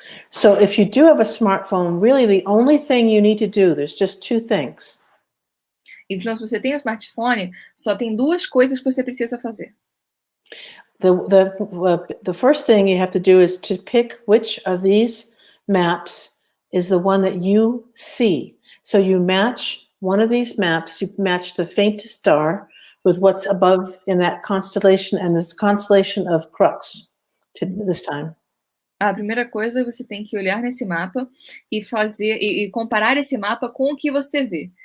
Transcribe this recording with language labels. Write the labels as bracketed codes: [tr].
[en] So if you do have a smartphone, really the only thing you need to do, there's just two things. [pt] Então, se você tem um smartphone, só tem duas coisas que você precisa fazer. [en] The first thing you have to do is to pick which of these maps is the one that you see. So you match one of these maps, you match the faintest star with what's above in that constellation, and this constellation of Cruls this time. [pt] A primeira coisa, você tem que olhar nesse mapa e comparar esse mapa com o que você vê.